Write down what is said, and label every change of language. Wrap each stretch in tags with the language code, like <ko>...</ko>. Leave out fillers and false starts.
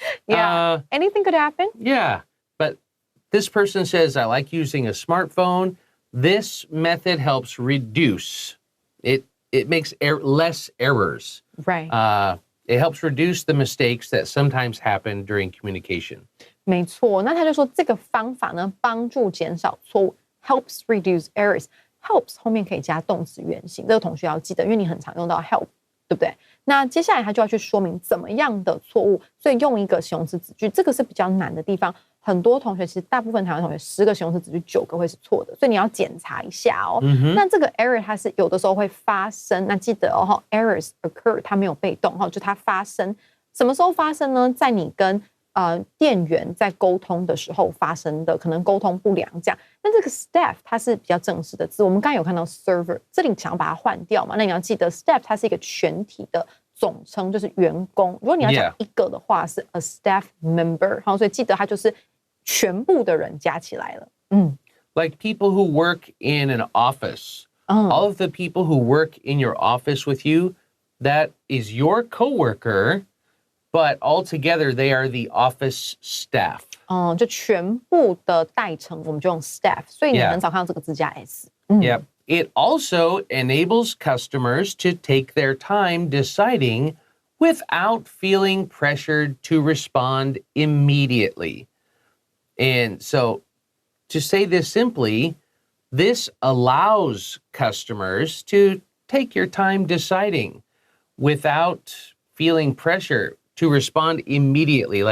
<en>Yeah. Anything could happen. Yeah. But this person says, I like using a smartphone. This method helps reduce. It makes less errors. Right. It helps reduce the mistakes that sometimes happen during communication.</en> <zh>没错，那他就说这个方法呢，帮助减少错误 ，</zh> <en>helps reduce errors。</en> <zh>helps 后面可以加动词原形，这个同学要记得，因为你很常用到 help， 对不对？那接下来他就要去说明怎么样的错误，所以用一个形容词子句，这个是比较难的地方。很多同学其实大部分台湾同学10个形容词子句9个会是错的，所以你要检查一下哦。那这个 error 它是有的时候会发生，那记得哦 ，</zh> <en>errors occur</en> <zh>它没有被动哈，就它发生，什么时候发生呢？在你跟店员在沟通的时候发生的，可能沟通不良这样。那这个 staff 它是比较正式的字，我们刚才有看到 server， 这里想要把它换掉嘛？那你要记得 staff 它是一个全体的总称，就是员工。如果你要讲一个的话，是</zh> <en>a staff member，</en> <zh>好，所以记得它就是全部的人加起来了。</zh> <en>Like people who work in an office. All of the people who work in your office with you, that is your coworker.But altogether, they are the office staff.</en> <zh>就全部的代称我们就用 staff， 所以你很少看到这个字加 s。</zh> <en>Yep. It also enables customers to take their time deciding without feeling pressured to respond immediately. And so, to say this simply, this allows customers to take your time deciding without feeling pressure.To respond immediately.</en>